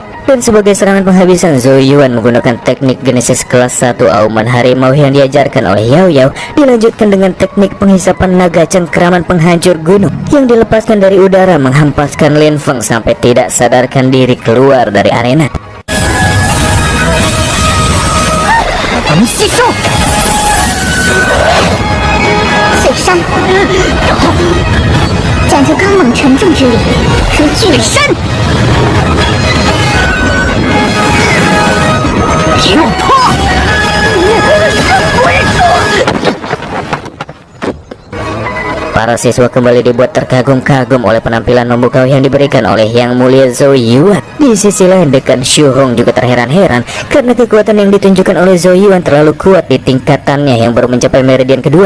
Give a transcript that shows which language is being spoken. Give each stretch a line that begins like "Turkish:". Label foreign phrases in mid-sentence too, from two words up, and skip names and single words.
Indonesian: Dan sebagai serangan penghabisan, Zhou Yuan menggunakan teknik Genesis kelas 1 auman harimau yang diajarkan oleh Yao Yao, dilanjutkan dengan teknik penghisapan naga cengkeraman penghancur gunung yang dilepaskan dari udara, menghempaskan Lin Feng sampai tidak sadarkan diri keluar dari arena.
Chinese: 我们吸收。水山，讲究刚猛沉重之力，如巨人。山，给我破！我忍住。
Indonesian: Para siswa kembali dibuat terkagum-kagum oleh penampilan memukau yang diberikan oleh Yang Mulia Zhou Yuan. Di sisi lain, Dekan Xu Hong juga terheran-heran karena kekuatan yang ditunjukkan oleh Zhou Yuan terlalu kuat di tingkatannya yang baru mencapai meridian kedua.